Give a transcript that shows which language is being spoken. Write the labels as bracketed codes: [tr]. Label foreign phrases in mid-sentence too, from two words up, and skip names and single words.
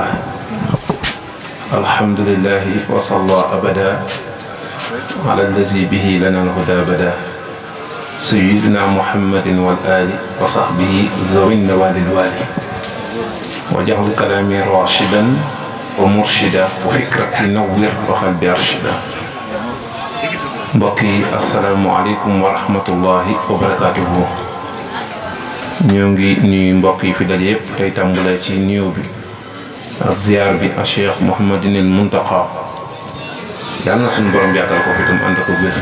[ar] الحمد لله وصلى أبدا على الذي به لنا الهدى بدا. سيدنا محمد والآل وصحبه ذوي النوال الوالي وجعل كلامي راشدا ومرشدا وفكرتي نوّر وقلبي أرشدا. [wo] mbokk yi [ar] السلام عليكم ورحمة الله وبركاته. [wo] ñoo ngi nuyu mbokk yi fi daje yëpp tey tàmbalee ci nuyoo bi ak ziar bi a Cheikh Mouhamadinil Muntaqa yàlla na suñu borom yàggal ko fi tam ànd ko wér.